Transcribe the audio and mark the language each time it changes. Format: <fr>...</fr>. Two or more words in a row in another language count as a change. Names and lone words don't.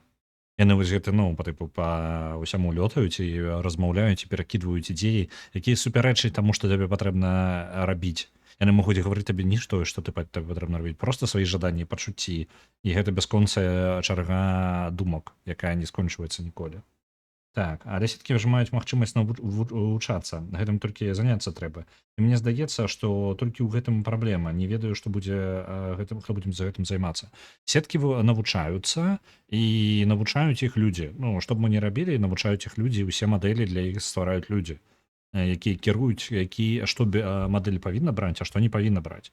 <be>Яны вось гэта ну па тыпу па ўсяму лётаюць і размаўляюць і перакідваюць ідзеі, якія супярэчаць таму, што табе патрэбна рабіць. Яны могуць гаварыць табе не тое, што табе патрэбна рабіць, просто свае жаданні, пачуцці, і гэта бясконцая чарга думак, якая не скончваецца ніколі. Так, але</be> <uk>все-таки вже мають</uk> <be>магчымасць навучацца, гэтым толькі заняцца трэба. І мне здаецца, што толькі ў гэтым праблема, не ведаю, што будзе хто будзем за гэтым займацца. Сеткі навучаюцца і навучаюць іх людзі. Ну, што б мы не рабілі, навучаюць іх людзі, усе мадэлі для іх ствараюць людзі, якія кіруюць, што мадэль павінна браць, а што не павінна браць.</be>